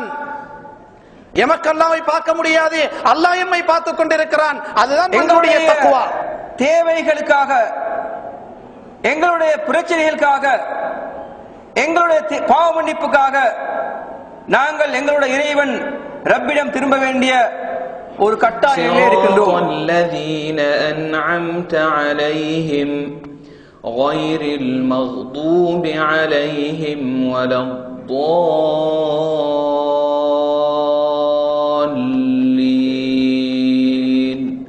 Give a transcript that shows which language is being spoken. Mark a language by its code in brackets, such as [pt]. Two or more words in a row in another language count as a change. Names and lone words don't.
[ta] எமக்கு அல்லாஹ்வை பார்க்க முடியாது, அல்லாஹ் எம்மை பார்த்து கொண்டிருக்கிறான். அதுதான் எங்களுடைய தக்வா. தேவைகளுக்காக, எங்களுடைய பிரச்சனைகளுக்காக, எங்களுடைய பாவ மன்னிப்புக்காக நாங்கள் எங்களுடைய இறைவன் ரப்பிடம் திரும்ப வேண்டிய ஒரு கட்டாயமே இருக்கின்றோம். [ar] الذين أنعمت عليهم غير المغضوب عليهم ولا الضالين.